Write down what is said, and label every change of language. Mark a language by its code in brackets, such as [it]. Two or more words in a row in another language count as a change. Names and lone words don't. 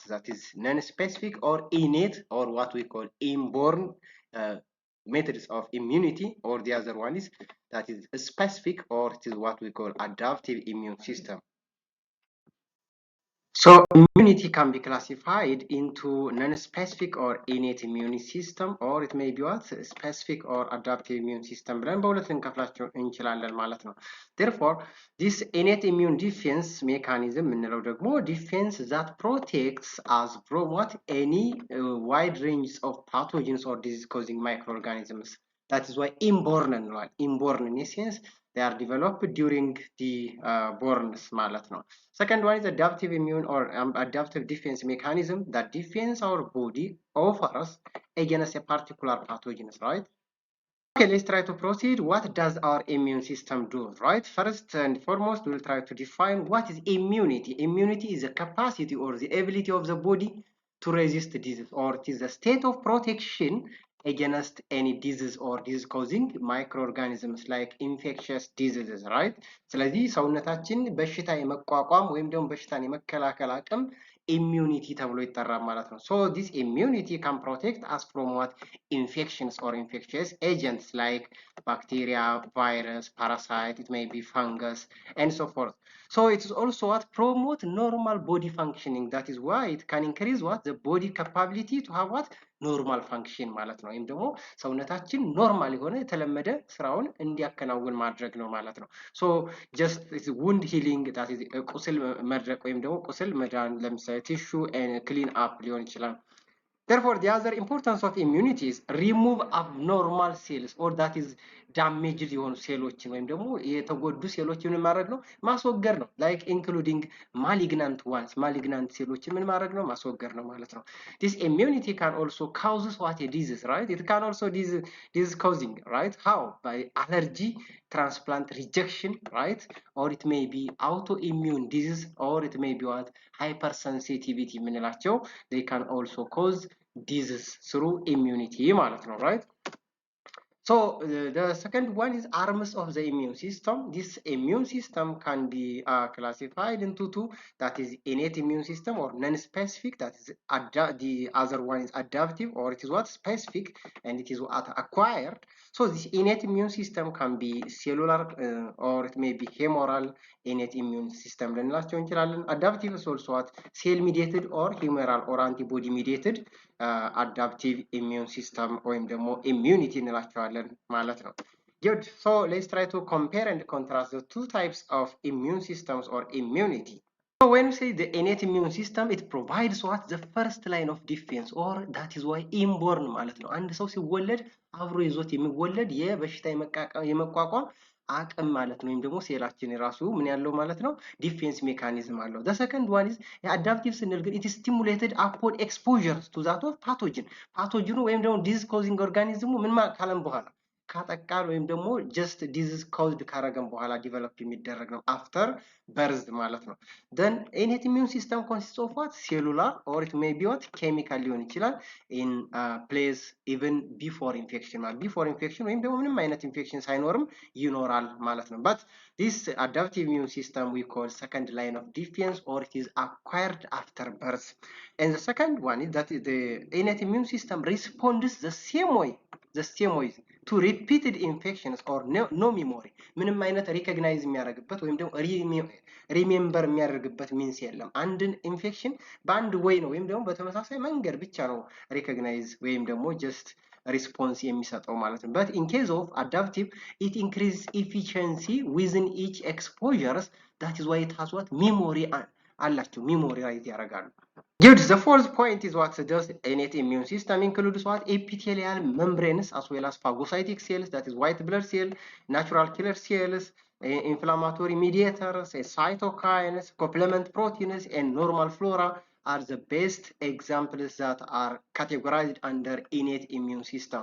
[en] That is non-specific or innate, or what we call inborn methods of immunity, or the other one is that is specific, or it is what we call adaptive immune system. So immunity can be classified into non-specific or innate immune system, or it may be what? Specific or adaptive immune system [am] ብለን በሁለት ልንከፍላቸው እንችላለን ማለት ነው። [en] Therefore, this innate immune defense mechanism [am] የምንለው ደግሞ [en] defense that protects us from what? Any wide range of pathogens or disease-causing microorganisms. That is why inborn እንለዋለን። Inborn in a sense they are developed during the borns [am] ማለት ነው። [en] Second one is adaptive immune or adaptive defense mechanism that defends our body offers against a particular pathogen, right? Okay, let's try to proceed. What does our immune system do, right? First and foremost, we'll try to define what is immunity. Immunity is the capacity or the ability of the body to resist disease, or it is a state of protection against any disease or disease causing microorganisms like infectious diseases, right? [am] ስለዚህ ሰውነታችን በሽታ የመቋቋም ወይም ደግሞ በሽታን የመከላከል አቅም ኢሚዩኒቲ ተብሎ ይጠራል ማለት ነው። [en] So this immunity can protect us from what? Infections or infectious agents like bacteria, virus, parasite, it may be fungus, and so forth. So it is also what? Promote normal body functioning. That is why it can increase what? The body capability to have what? normal function [am] ማለት ነው። ወይም ደግሞ ሰውነታችን ኖርማል የሆነ የተለመደ ስራውን እንዲያከናውን ማድረግ ነው ማለት ነው። [en] so just wound healing that is [am] ቁስል መድረቅ ወይም ደግሞ ቁስል መዳን፣ ለምሳሌ [en] tissue clean up [am] ሊሆን ይችላል። [en] Therefore, the other importance of immunity is remove abnormal cells or that is damaged [am] የሆኑ ሴሎችን ወይም ደግሞ የተጎዱ ሴሎችን ምን ማድረግ ነው? ማስወገድ ነው። [en] like including malignant ones malignant [am] ሴሎችን ምን ማድረግ ነው? ማስወገድ ነው ማለት ነው። [en] This immunity can also causes what a disease, right? It can also disease causing, right? How? By allergy, transplant rejection, right? Or it may be autoimmune disease, or it may be what? Hypersensitivity የምንላቸው they can also cause disease through immunity [am] ማለት ነው, [en] right? So the second one is arms of the immune system. This immune system can be classified into two, that is innate immune system or non-specific, that is the other one is adaptive, or it is what? Specific, and it is what? Acquired. So this innate immune system can be cellular or it may be humoral innate immune system [am] ልንላቸው እንችላለን። [en] Adaptive is also what? Cell mediated or humoral or antibody mediated adaptive immune system [am] ወይም ደግሞ [en] immunity [am] እንላቸዋለን ማለት ነው። [en] Good. So let's try to compare and contrast the two types of immune systems or immunity. So when we say the innate immune system, it provides what? The first line of defense, or that is why inborn [am] ማለት ነው። አንድ ሰው ሲወለድ አብሮ ይዞት የሚወለድ የበሽታ የመቋቋም አቅም ማለት ነው። ወይም ደግሞ ሴላችን ራሱ ምን ያለው ማለት ነው? [en] defense mechanism አለው። the second one is [am] የአዳፕቲቭ ስንል ግን [en] it is stimulated upon exposure to that of pathogen [am] ወይም ደግሞ [en] disease causing organism [am] ምን ካለም በኋላ ካጠቃን ወይም ደግሞ [en] just disease caused [am] ካረገን በኋላ ዲቨሎፕ የሚደረግ ነው [en] after birth [am] ማለት ነው። [en] then innate immune system consists of what? Cellular or it may be what? Chemical [am] ሊሆን ይችላል [en] in place even before infection ማለት before infection [am] ወይም ደግሞ ምንም አይነት ኢንፌክሽን ሳይኖርም ይኖራል ማለት ነው። [en] but this adaptive immune system we call second line of defense, or it is acquired after birth. And the second one is that the innate immune system responds the same way to repeated infections or no memory [am] ምንም አይነት ሪኮግናይዝ የሚያደርግበት ወይም ደግሞ ሪሜምበር የሚያደርግበት ሚንስ የለም። አንድን ኢንፌክሽን በአንድ ወይ ነው ወይም ደግሞ በተመሳሳይ መንገድ ብቻ ነው ሪኮግናይዝ ወይም ደግሞ ጀስት ሪስፖንስ የሚሰጠው ማለት ነው። [en] but in case of adaptive it increases efficiency within each exposures, that is why it has what? [am] memory አላቸው ሜሞራይዝ ያደርጋሉ። Good. [en] The fourth point is what does innate immune system includes what? Epithelial membranes as well as phagocytic cells, that is white blood cell, natural killer cells, inflammatory mediators, cytokines, complement proteins, and normal flora are the best examples that are categorized under innate immune system.